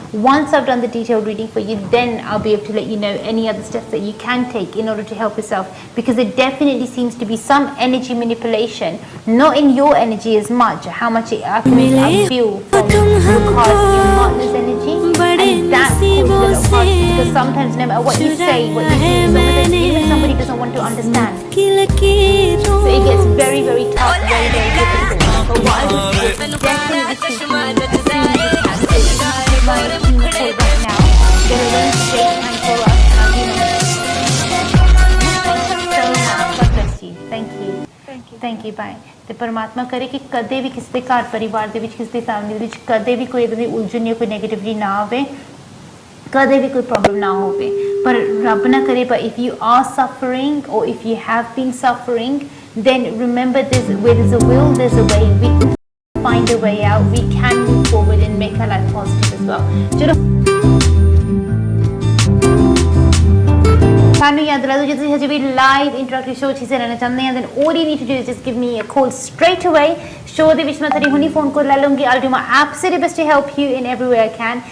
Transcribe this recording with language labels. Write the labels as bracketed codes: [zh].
[en] Once I've done the detailed reading for you, then I'll be able to let you know any other steps that you can take in order to help yourself, because there definitely seems to be some energy manipulation, not in your energy as much, how much I feel from your partner's energy, and that causes a lot of hardship, because sometimes no matter what you say, what you do, even if somebody doesn't want to understand, so it gets very, very tough, very, very difficult. But what I would definitely speak to you as soon as you can. So you can give my team a call right now. They're arrange a date time for us, and I'll give you. Thank you so much. God bless you. Thank you. Thank you. Bye. [pa] ਤੇ ਪਰਮਾਤਮਾ ਕਰੇ ਕਿ ਕਦੇ ਵੀ ਕਿਸੇ ਦੇ ਘਰ ਪਰਿਵਾਰ ਦੇ ਵਿੱਚ, ਕਿਸੇ ਦੀ ਫੈਮਿਲੀ ਦੇ ਵਿੱਚ ਕਦੇ ਵੀ ਕੋਈ ਇਦਾਂ ਦੀ ਉਲਝਣ ਜਾਂ ਕੋਈ ਨੈਗੇਟਿਵਿਟੀ ਨਾ ਆਵੇ, ਕਦੇ ਵੀ ਕੋਈ ਪ੍ਰੋਬਲਮ ਨਾ ਹੋਵੇ। ਪਰ ਰੱਬ ਨਾ ਕਰੇ, [en] but if you are suffering, or if you have been suffering, then remember where there's a will, there's a way. We can find a way out. We can move forward and make our life positive as well. [pa] ਚਲੋ ਸਾਨੂੰ ਯਾਦ ਦਿਲਾ ਦਿਓ, ਜੇ ਤੁਸੀਂ ਹਜੇ ਵੀ live interactive show 'ਚ ਹਿੱਸਾ ਲੈਣਾ ਚਾਹੁੰਦੇ ਆ, [en] then all you need to do is just give me a call straight away. [pa] Show ਦੇ ਵਿੱਚ ਮੈਂ ਤੁਹਾਡੀ ਹੁਣੀ ਫੋਨ ਕਾਲ ਲੈ ਲੂੰਗੀ. [en] I'll do my absolute best to help you in every way I can.